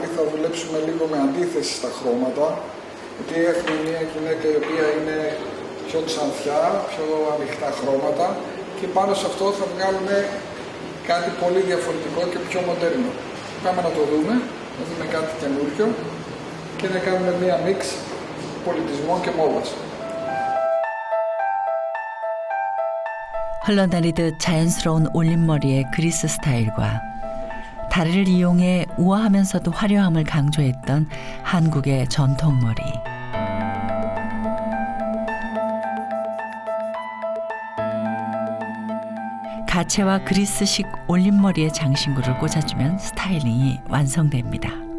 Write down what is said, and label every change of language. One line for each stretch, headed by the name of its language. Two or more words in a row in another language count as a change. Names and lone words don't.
Greek: Θα δουλέψουμε λίγο με αντίθεση στα χρώματα, γιατί έχουμε μια γυναίκα η οποία είναι πιο ξανθιά, πιο ανοιχτά χρώματα και πάνω σε αυτό θα βγάλουμε κάτι πολύ διαφορετικό και πιο μοντέρνο. Πάμε να το δούμε, να δούμε κάτι καινούριο και να κάνουμε μια μίξ πολιτισμών και μόδας.
Korean: 흘러내리듯 자연스러운 올림머리의 그리스 스타일과 다리를 이용해 우아하면서도 화려함을 강조했던 한국의 전통머리. 갓 가채와 그리스식 올림머리에 장신구를 꽂아주면 스타일링이 완성됩니다.